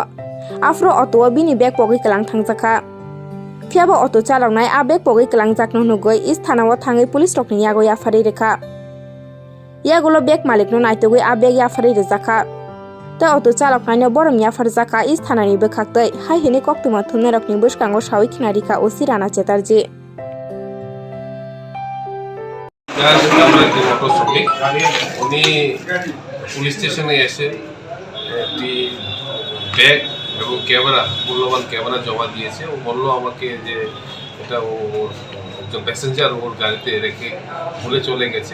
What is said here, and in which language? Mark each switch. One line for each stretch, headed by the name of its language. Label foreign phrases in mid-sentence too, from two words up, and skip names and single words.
Kok Borok: Afro auto bini bag pogi kelang thangjaka. Phiaba auto chalok nai a bag pogi kelang jakno nugoi is thanao thangai police rokni yago yafari rekha. Yagulo bag malikno naitugoi a bag yafari rejaka. Ta auto chalok naino borom yafar jaka is thanani bekhaktei hai hini koktuma thumne rokni buskango sawi khinarika osi Rana Chatterjee.
Bangla: উনি পুলিশ স্টেশনে এসে একটি ব্যাগ এবং ক্যামেরা মূল্যবান ক্যামেরা জমা দিয়েছে। ও বললো আমাকে যে এটা ও একজন প্যাসেঞ্জার ওর গাড়িতে রেখে ভুলে চলে গেছে।